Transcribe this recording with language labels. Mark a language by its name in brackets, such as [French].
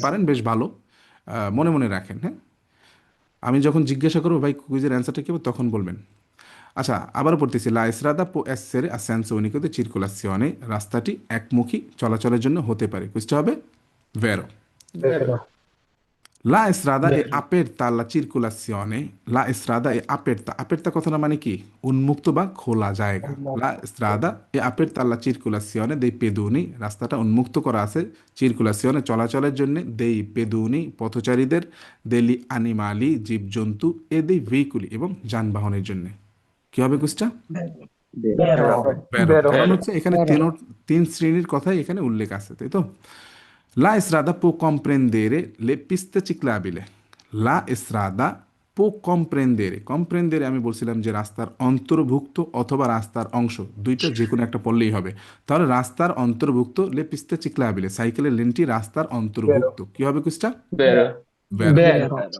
[Bangla] পারেন, বেশ ভালো, মনে মনে রাখেন, হ্যাঁ। আমি যখন জিজ্ঞাসা করবো ভাই কুইজের অ্যান্সারটা কি হবে, তখন বলবেন। আচ্ছা, আবারও পড়তেছি, [Italian] লা এস্ট্রাদা পো এসেরে a senso unico di circolazione, [Bangla] রাস্তাটি একমুখী চলাচলের জন্য হতে পারে, কুইজটা হবে ভেরো। [Italian] vero, La strada è vero, aperta alla circolazione, la strada è aperta, aperta [Bangla] কথাটা মানে কি? উন্মুক্ত বা খোলা জায়গা। [Italian] La strada è aperta alla circolazione dei pedoni, [Bangla] রাস্তাটা উন্মুক্ত করা আছে circolazione চলাচলের জন্য, [Italian] dei pedoni [Bangla] পথচারীদের, [Italian] degli animali [Bangla] জীবজন্তু, [Italian] e dei veicoli [Bangla] এবং যানবাহনের জন্য। কি হবে কুইজটা? [Italian] vero, [Bangla] ভেরো, কারণ [Italian] ভেরো [Bangla] হচ্ছে এখানে তিন শ্রেণীর কথাই এখানে উল্লেখ আছে, তাই তো? [Italian] La strada può comprendere le piste ciclabili। La strada può comprendere, [Bangla] comprendere আমি বলছিলাম যে রাস্তার অন্তর্ভুক্ত অথবা রাস্তার অংশ, দুইটা যে কোনো একটা পড়লেই হবে। তাহলে রাস্তার অন্তর্ভুক্ত [Italian] লে পিস্তে চিকলাবিলে, [Bangla] সাইকেলের লেনটি রাস্তার [Italian] vero, [Bangla] অন্তর্ভুক্ত। কি হবে কুইজটা? [Italian] ভেরো ভেরো। vero, vero,